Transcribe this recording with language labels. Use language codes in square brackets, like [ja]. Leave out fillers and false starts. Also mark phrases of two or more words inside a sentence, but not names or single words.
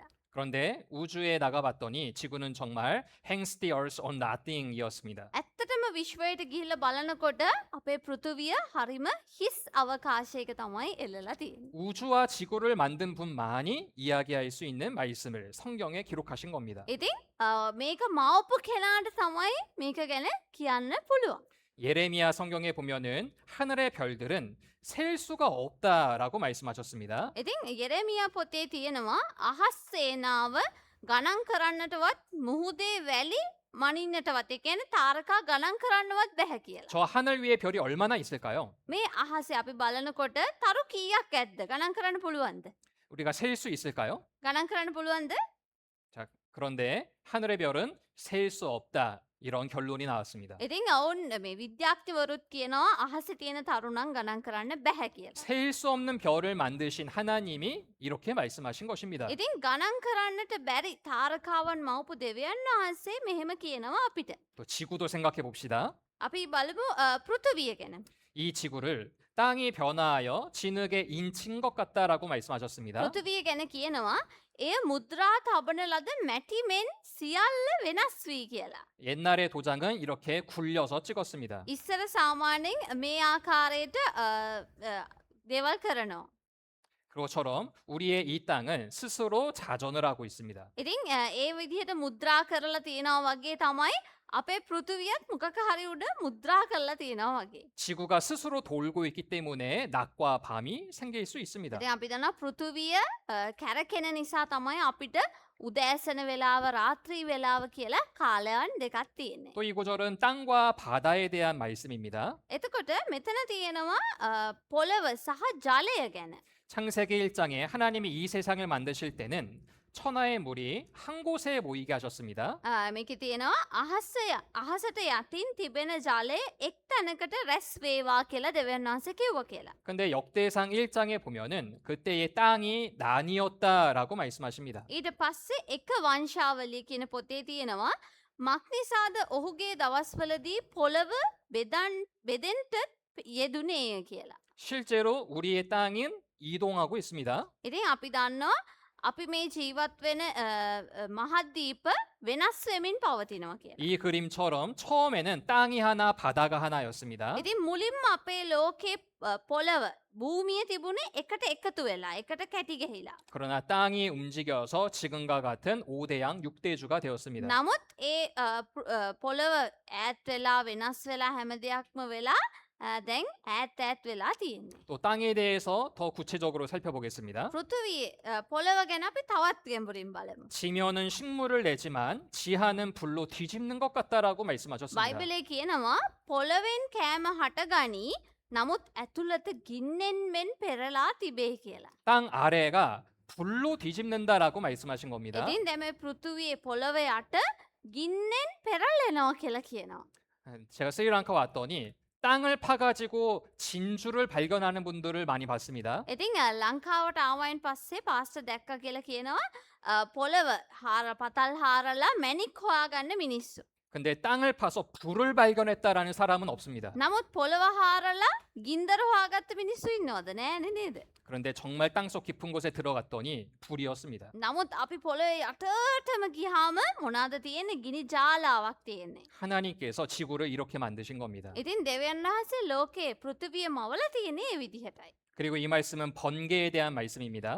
[ko] 그런데 우주에 나가봤더니 지구는 정말 [en] hangs the earth on nothing [ko] 이었습니다. [si] ඇත්තටම විශ්වයට ගිහිල්ලා බලනකොට අපේ පෘථිවිය හරිම හිස් අවකාශයක තමයි එල්ලලා තියෙන්නේ. [ko] 우주와 지구를 만든 분만이 이야기할 수 있는 말씀을 성경에 기록하신 겁니다. [si] ඉතින් මේක මවපු කෙනාට තමයි මේක ගැන කියන්න පුළුවන්. [ko] 예레미야 성경에 보면은 하늘의 별들은 셀 수가 없다라고 말씀하셨습니다. [si] ඉතින් යෙරෙමියා පොතේ තියෙනවා අහස් සේනාව ගණන් කරන්නටවත් මුහුදේ වැලි මනින්නටවත් ඒ කියන්නේ තාරකා ගණන් කරන්නවත් බැහැ කියලා. [ko] 저 하늘 위에 별이 얼마나 있을까요? [si] මේ අහසේ අපි බලනකොට තරු කීයක් ඇද්ද ගණන් කරන්න පුළුවන්ද? [ko] 우리가 셀 수 있을까요? [si] ගණන් කරන්න පුළුවන්ද? [ko] 자, 그런데 하늘의 별은 셀 수 없다. 이런 결론이 나왔습니다. [si] ඉතින් ඔවුන් මේ විද්‍යාඥවරුත් කියනවා අහසේ තියෙන තරුණන් ගණන් කරන්න බැහැ කියලා. [ko] 셀 수 없는 별을 만드신 하나님이 이렇게 말씀하신 것입니다. [si] ඉතින් ගණන් කරන්නට බැරි තාරකාවන් මවපු දෙවියන් වහන්සේ මෙහෙම කියනවා අපිට. [ko] 또 지구도 생각해 봅시다. [si] අපි බලමු පෘථිවිය ගැන. [ko] 이 지구를 땅이 변화하여 진흙에 인친 것 같다라고 말씀하셨습니다. [si] පෘථිවිය ගැන කියනවා එය මුද්‍රා තබන ලද මැටිමෙන් සියල්ල වෙනස් වී කියලා. [ko] 옛날의 도장은 이렇게 굴려서 찍었습니다. [si] ඉස්සර සාමාන්‍යයෙන් මේ ආකාරයට දේවල් කරනවා. [ko] 그것처럼 우리의 이 땅은 스스로 자전을 하고 있습니다. [si] ඉතින් ඒ විදිහට මුද්‍රා කරලා තියෙනවා වගේ තමයි අපේ පෘථිවියත් මොකක හරි උඩ මුද්‍රා කරලා තියෙනවා වගේ. [ko] 지구가 스스로 돌고 있기 때문에 낮과 밤이 생길 수 있습니다. [si] ඉතින් අපි දන්නවා පෘථිවිය කැරකෙන නිසා තමයි අපිට උදෑසන වෙලාව රාත්‍රී වෙලාව කියලා කාලයන් දෙකක් තියෙන්නේ. [ko] 또 이 구절은 땅과 바다에 대한 말씀입니다. [si] එතකොට මෙතන තියෙනවා පොළව සහ ජලය ගැන. [ko] 창세기 1장에 하나님이 이 세상을 만드실 때는 천하의 물이 한 곳에 모이게 하셨습니다. [si] මේක තියෙනවා අහසට යටින් තිබෙන ජලය එක් තැනකට රැස් වේවා කියලා දෙවියන් වහන්සේ කිව්වා කියලා. [ko] 근데 역대상 1장에 보면은 그때의 땅이 나뉘었다라고 말씀하십니다. [si] ඊට පස්සේ එක වංශාවලිය කියන පොතේ තියෙනවා මක්නිසාද ඔහුගේ දවස්වලදී පොළව බෙදෙන්ට යෙදුනේය කියලා. [ko] 실제로 우리의 땅은 이동하고 있습니다. [si] ඉතින් අපි දන්නවා අපි මේ ජීවත් වෙන මහද්දීප වෙනස් වෙමින් පවතිනවා කියලා. [ko] 이 그림처럼 처음에는 땅이 하나 바다가 하나였습니다. [si] ඉතින් මුලින්ම අපේ ලෝකේ පොළව භූමිය තිබුණේ එකට එකතු වෙලා එකට කැටි ගහිලා. [ko] 그러나 땅이 움직여서 지금과 같은 5대양 6대주가 되었습니다. [si] නමුත් ඒ පොළව ඈත් වෙලා වෙනස් වෙලා හැම දෙයක්ම වෙලා දැන් ඈත් වෙලා තියෙන්නේ. [ko] 또 땅에 대해서 더 구체적으로 살펴보겠습니다. [si] පෘථිවිය පොළව ගැන අපි තවත් ගැඹුරින් බලමු. [ko] 지면은 식물을 내지만 지하는 불로 뒤집는 것 같다라고 말씀하셨습니다. [si] බයිබලයේ කියනවා පොළවෙන් කෑම හටගනී නමුත් ඇතුළත ගින්නෙන් මෙන් පෙරලා තිබේ කියලා. [ko] 땅 아래가 불로 뒤집는다라고 말씀하신 겁니다. [si] ඉතින් දැන් මේ පෘථිවියේ පොළව යට ගින්නෙන් පෙරලෙනවා කියලා කියනවා. [ko] 제가 스리랑카 왔더니 땅을 파가지고 진주를 발견하는 분들을 많이 봤습니다. [si] ඉතින් ලංකාවට ආවයින් පස්සේ පාස්ටර් දැක්ක කියලා කියනවා පොළව පතල් හාරලා මැණික් හොයාගන්න මිනිස්සු. [ko] 근데 땅을 파서 불을 발견했다라는 사람은 없습니다. [si] නමුත් පොළව හාරලා ගින්දර හොයාගත්ත මිනිස්සු ඉන්නවද නෑනේ නේද? [ko] 그런데 정말 땅속 깊은 곳에 들어갔더니 불이었습니다. [si] නමුත් අපි පොළවේ යටටම ගියාම මොනවාද තියෙන්නේ? ගිනි ජාලාවක් තියෙන්නේ. [ko] 하나님께서 지구를 이렇게 만드신 겁니다. [si] ඉතින් දෙවියන් වහන්සේ ලෝකේ පෘථිවිය මවලා තියෙන්නේ ඒ විදිහටයි. [ko] 그리고 이 말씀은 번개에 대한 말씀입니다.